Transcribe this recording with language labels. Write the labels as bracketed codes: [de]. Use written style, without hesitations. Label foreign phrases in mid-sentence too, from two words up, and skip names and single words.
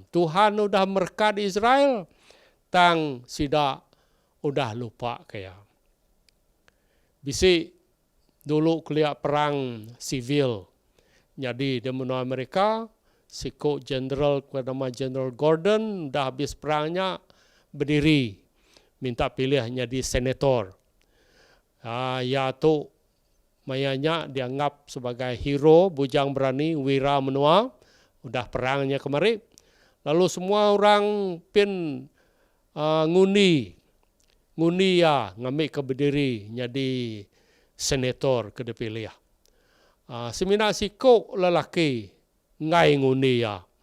[iba] Tuhan udah merkat Israel, tang sida udah lupa kaya. Bisi dulu kelia perang sivil. Jadi di menua Amerika, siku jenderal bernama General Gordon dah habis perangnya berdiri minta pilih jadi senator. Ya tu mayanya dianggap sebagai hero, bujang berani, wira menua, udah perangnya kemari. Lalu semua orang pin ngundi ya ngambil ke berdiri jadi senator ke dipilih. Semina siku lelaki ngai ngundi ya.